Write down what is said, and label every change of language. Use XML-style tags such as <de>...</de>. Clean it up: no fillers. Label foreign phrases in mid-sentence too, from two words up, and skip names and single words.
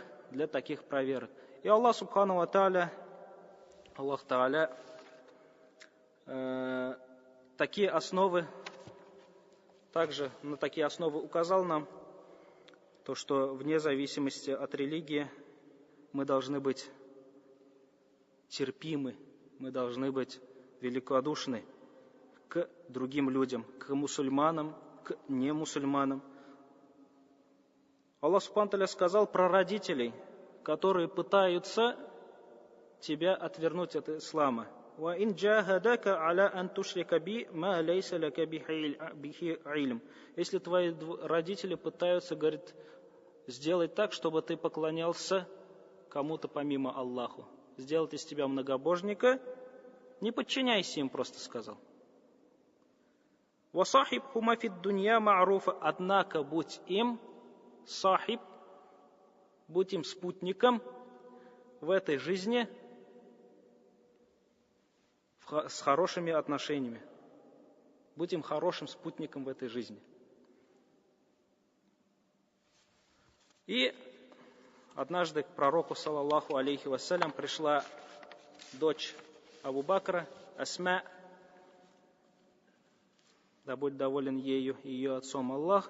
<ru>И Аллах</ru> <ar>سبحانه وتعالى, الله تعالى</ar> <ru>такие основы, также на такие основы указал нам, то, что вне зависимости от религии мы должны быть терпимы, мы должны быть великодушны к другим людям, к мусульманам, к немусульманам. Аллах</ru> <ar>سبحانه وتعالى</ar> <ru>сказал про родителей, которые пытаются тебя отвернуть от ислама.</ru> <ar>وَإِنْ جَاهَدَكَ عَلَىٰ أَنْ تُشْرِكَ بِي مَا لَيْسَ لَكَ بِهِ عِلْمٍ.</ar> <ru>Если твои родители пытаются, говорит, сделать так, чтобы ты поклонялся кому-то помимо Аллаху, сделать из тебя многобожника, не подчиняйся им, просто сказал.</ru> <ar>وَصَاحِبْهُمَا فِي الدُّنْيَا مَعْرُوفًا.</ar> <ru>Однако будь им сахиб, будь им спутником в этой жизни с хорошими отношениями. Будь им хорошим спутником в этой жизни. И однажды к пророку,</ru> <ar>صلى الله عليه وسلم,</ar> <ru>пришла дочь Абу Бакра, Асма, да будь доволен ею и ее отцом Аллах.</ru>